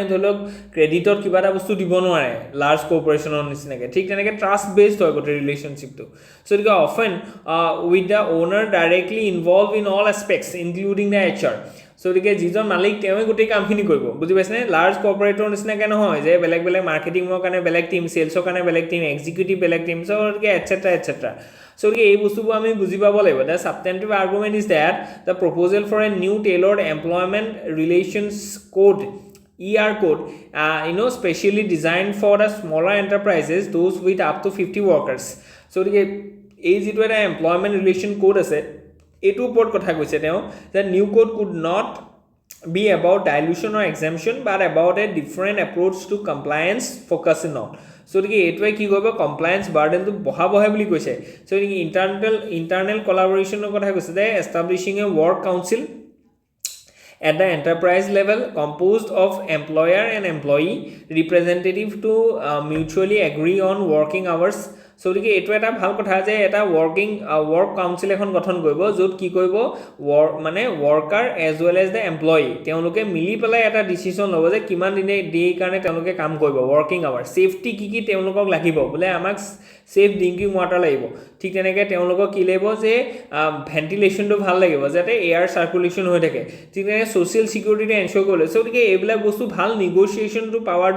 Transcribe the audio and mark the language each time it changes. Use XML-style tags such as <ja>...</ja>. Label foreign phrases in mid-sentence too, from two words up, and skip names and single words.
<as>ধৰি লওক ক্ৰেডিটত কিবা এটা বস্তু দিব নোৱাৰে</as> <en>large corporation</en> <as>নিচিনাকৈ ঠিক তেনেকৈ</as> <en>trust based</en> <as>হয় গোটেই ৰিলেশ্যনশ্বিপটো চ' গতিকে</as> <en>often with the owner directly involve in all aspects including the HR</en> <as>চ' গতিকে যিজন মালিক তেওঁৱে গোটেই কামখিনি কৰিব বুজি পাইছেনে</as> <en>large corporate</en> <as>নিচিনাকৈ নহয় যে বেলেগ মাৰ্কেটিঙৰ কাৰণে বেলেগ টিম চেলছৰ কাৰণে বেলেগ টিম এক্সিকিউটিভ বেলেগ টিম চ' গতিকে এটচেট্ৰা চ' গতিকে এই বস্তুবোৰ আমি বুজি পাব লাগিব</as> <en>the substantive argument is that the proposal for a new tailored employment relations code ER code specially designed for the smaller enterprises those with up to 50 workers so</en> <as>গতিকে এই যিটো এটা</as> <en>employment relation code</en> <as>আছে এইটোৰ ওপৰত কথা কৈছে তেওঁ যে নিউ</as> <en>code could not be about dilution or exemption but about a different approach to compliance focusing on so</en> <as>গতিকে এইটোৱে কি কৰিব কমপ্লায়েন্স বাৰ্ডেনটো বঢ়াবহে বুলি কৈছে so গতিকে ইণ্টাৰনেল কোলাবৰেশ্যনৰ কথা কৈছে যে</as> <en>establishing a work council at the enterprise level composed of employer and employee representative to mutually agree on working hours</en> <as>সো গতিকে এইটো এটা ভাল কথা যে এটা</as> <en>work council</en> <as>এখন গঠন কৰিব য'ত কি কৰিব মানে</as> <en>worker as well as the employee</en> <as>তেওঁলোকে মিলি পেলাই এটা ডিচিশ্যন ল'ব যে কিমান দিনে ডেৰ কাৰণে তেওঁলোকে কাম কৰিব</as> <en>working hour safety</en> <as>কি তেওঁলোকক লাগিব বোলে আমাক</as> <en>safe drinking water</en> <as>লাগিব ঠিক তেনেকৈ তেওঁলোকক কি লাগিব যে ভেণ্টিলেশ্যনটো ভাল লাগিব যাতে</as> <en>air circulation</en> <as>হৈ থাকে ঠিক তেনেকৈ</as> <en>social security ensure</en> <as>কৰিব লাগিব গতিকে এইবিলাক বস্তু ভাল নিগ'চিয়েশ্যনটো পাৱাৰটো</as>